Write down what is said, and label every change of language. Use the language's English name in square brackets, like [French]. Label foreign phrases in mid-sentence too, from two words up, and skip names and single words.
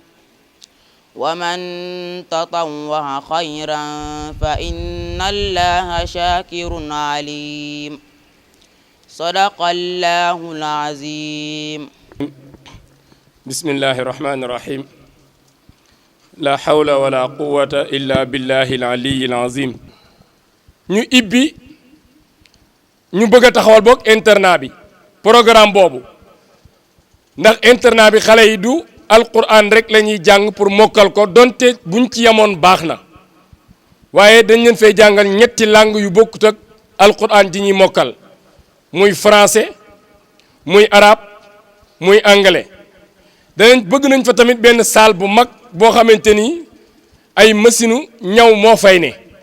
[Arabic] ومن تطوع خيرا فإن الله شاكر عليم صدق الله العظيم بسم الله الرحمن الرحيم لا حول ولا قوة إلا بالله العلي العظيم [Wolof] ñu ibbi ñu bëgg a taxawal boog internat bi programme boobu ndax internat bi xale yi du alquran rek la ñuy jàng pour mokkal ko donte buñ ci yemoon baax na waaye dañ leen fay jàngal ñetti langue yu bokkut ak alquran ji ñuy mokkal muy français muy arabe muy anglais danañ bëgg nañ fa tamit benn salle bu mag boo xamante ni ay machine ñaw moo fay ne